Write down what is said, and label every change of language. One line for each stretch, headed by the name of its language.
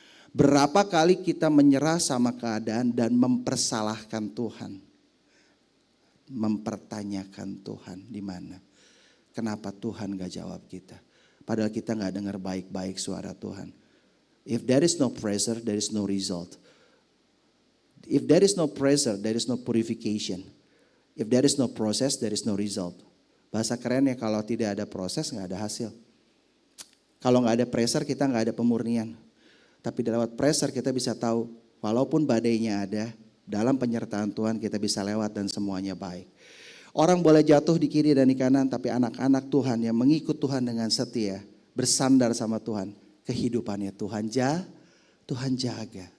Indonesian: Berapa kali kita menyerah sama keadaan dan mempersalahkan Tuhan. Mempertanyakan Tuhan di mana. Kenapa Tuhan gak jawab kita. Padahal kita gak dengar baik-baik suara Tuhan.
English: If there is no pressure, there is no result. If there is no pressure, there is no purification. If there is no process, there is no result.
Indonesian: Bahasa kerennya kalau tidak ada proses gak ada hasil. Kalau gak ada pressure kita gak ada pemurnian. Tapi lewat pressure kita bisa tahu walaupun badainya ada, dalam penyertaan Tuhan kita bisa lewat dan semuanya baik. Orang boleh jatuh di kiri dan di kanan, tapi anak-anak Tuhan yang mengikut Tuhan dengan setia, bersandar sama Tuhan, kehidupannya Tuhan jaga.